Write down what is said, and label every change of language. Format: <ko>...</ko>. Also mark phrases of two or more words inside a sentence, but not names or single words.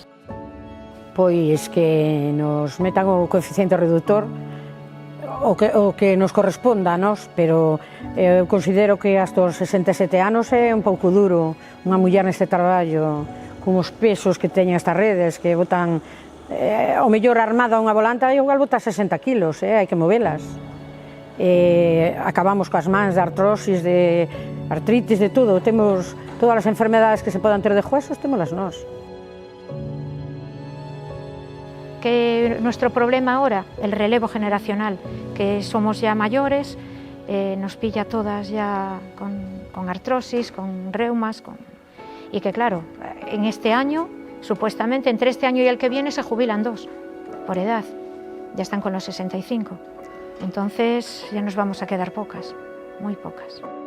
<gl>Pois que nos metan o coeficiente reductor o que nos corresponda a nós, pero eu considero que hasta os 67 anos é un pouco duro unha muller neste traballo, con os pesos que teñen estas redes, que botan o mellor armada unha volanta e igual bota 60 kilos, hai que movelas. Acabamos coas mans de artrosis, de artritis, de todo, temos todas as enfermedades que se podan ter de huesos, témolas nós.</gl> <es>Que nuestro problema ahora, el relevo generacional, que somos ya mayores, nos pilla todas ya con artrosis, con reumas, y que claro, en este año, supuestamente entre este año y el que viene se jubilan 2 por edad, ya están con los 65, entonces ya nos vamos a quedar pocas, muy pocas.</es>